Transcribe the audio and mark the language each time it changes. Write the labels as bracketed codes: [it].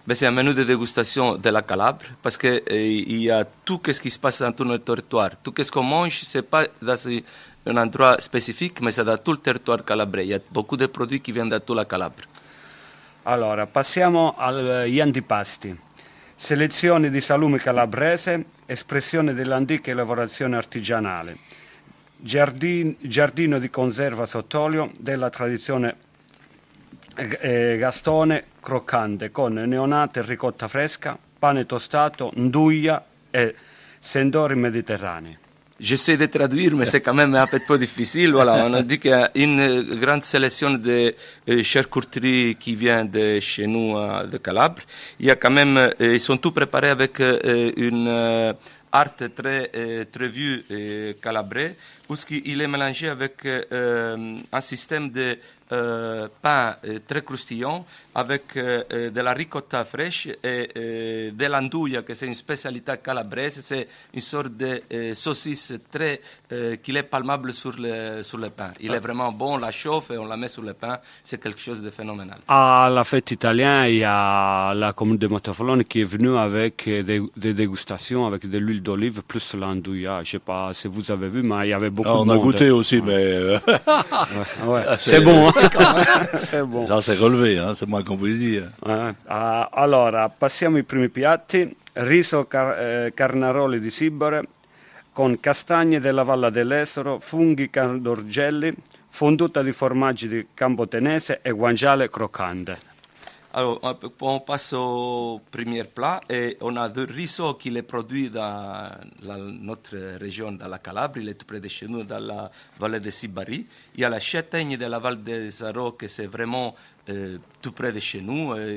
[fr] C'est un menu de dégustation de la Calabre parce que il y a tout ce qui se passe dans tout notre territoire. Tout ce qu'on mange, c'est pas dans un endroit spécifique, mais c'est dans tout le territoire calabrais. Il y a beaucoup de produits qui viennent de toute la Calabre. [it] Allora, passiamo agli antipasti. Selezione di salumi calabrese, espressione dell'antica lavorazione artigianale. Giardino di conserva sott'olio della tradizione gastone croccante con neonate e ricotta fresca, pane tostato, nduja et sendori méditerranéens. [fr] J'essaie de traduire, mais c'est quand même un peu difficile. Voilà, on a dit qu'il y a une grande sélection de charcuterie qui vient de chez nous, de Calabre. Il y a quand même, ils sont tous préparés avec une art très vue calabrais, où il est mélangé avec un système de pain très croustillant avec de la ricotta fraîche et de l'andouille, que c'est une spécialité calabraise. C'est une sorte de saucisse très qui est palmable sur le pain. Il est vraiment bon, on la chauffe et on la met sur le pain. C'est quelque chose de phénoménal. À la fête italienne, il y a la commune de Montefalone qui est venue avec des dégustations avec de l'huile d'olive plus l'andouille. Je ne sais pas si vous avez vu, mais il y avait beaucoup de monde. On a goûté aussi, mais... ouais. C'est bon, hein. C'est bon. Ça, c'est relevé, c'est moins qu'on puisse dire. [it] Allora, passiamo ai primi piatti. Riso carnaroli di Sibore con castagne della Valle dell'Esero, funghi candorgelli, fonduta di formaggi di Campotenese e guanciale croccante. [fr] Alors, on passe au premier plat et on a du riso qui est produit dans notre région, dans la Calabre, il est tout près de chez nous, dans la vallée de Sibari. Il y a la châtaigne de la Val des Arros, que c'est vraiment tout près de chez nous.